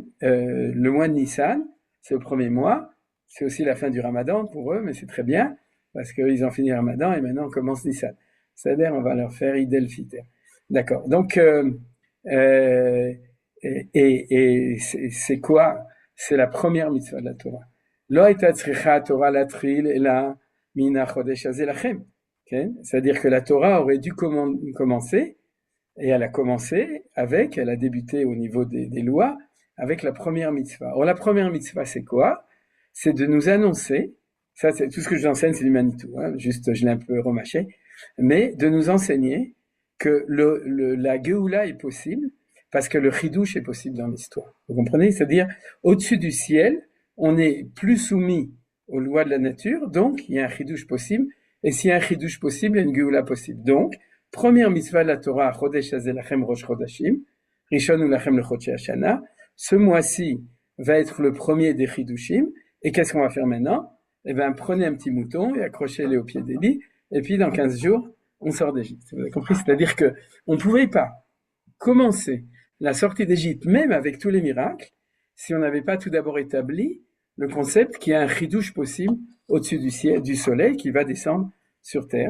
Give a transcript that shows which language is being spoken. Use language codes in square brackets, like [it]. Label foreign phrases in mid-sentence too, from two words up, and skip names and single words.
[fr] Le mois de Nissan, c'est le premier mois. C'est aussi la fin du Ramadan pour eux, mais c'est très bien, parce qu'ils ont fini le Ramadan et maintenant on commence Nissan. C'est-à-dire, on va leur faire Eid el-Fitr. D'accord. Donc, c'est quoi? C'est la première mitzvah de la Torah. [he] לא הייתה צריכה תורה להתחיל אלא מן החודש הזה לכם. [fr] C'est-à-dire que la Torah aurait dû commencer, et elle a commencé elle a débuté au niveau des lois, avec la première mitzvah. Or, la première mitzvah, c'est quoi? C'est de nous annoncer, ça c'est tout ce que je vous enseigne, c'est du Manitou, hein, juste je l'ai un peu remâché, mais de nous enseigner que la Géoula est possible, parce que le Chidouche est possible dans l'histoire. Vous comprenez? C'est-à-dire, au-dessus du ciel, on n'est plus soumis aux lois de la nature, donc il y a un Chidouche possible, et s'il y a un Chidouche possible, il y a une Géoula possible. Donc, première mitzvah de la Torah, [he] החודש הזה לכם ראש חדשים, ראשון לכם לחדשי השנה. [fr] Ce mois-ci va être le premier des Chidushim. Et qu'est-ce qu'on va faire maintenant? Eh bien, prenez un petit mouton et accrochez-les au pied des lits. Et puis, dans 15 jours, on sort d'Égypte. Vous avez compris? C'est-à-dire que on ne pouvait pas commencer la sortie d'Égypte, même avec tous les miracles, si on n'avait pas tout d'abord établi le concept qu'il y a un chidouche possible au-dessus du ciel, du soleil, qui va descendre sur terre.